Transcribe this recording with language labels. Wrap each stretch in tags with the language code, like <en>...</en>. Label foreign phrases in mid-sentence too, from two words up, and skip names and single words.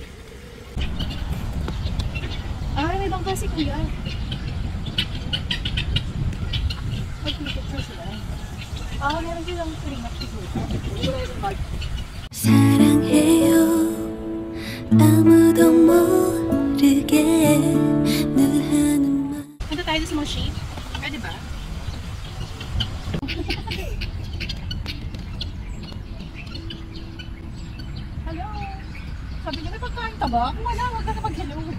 <tl>Ah, may bangka si Kuya. Mag-picture sila. Ah, meron silang free mag-picture.</tl> <ko>사랑해요 아무도 모르게 늘 하는 말.</ko> <tl>Punta tayo sa</tl> <en>small shape.</en> <tl>Pwede ba? Hello? Sabi niyo, may pagkain ka ba? Kung wala, huwag ka na mag-hello.</tl>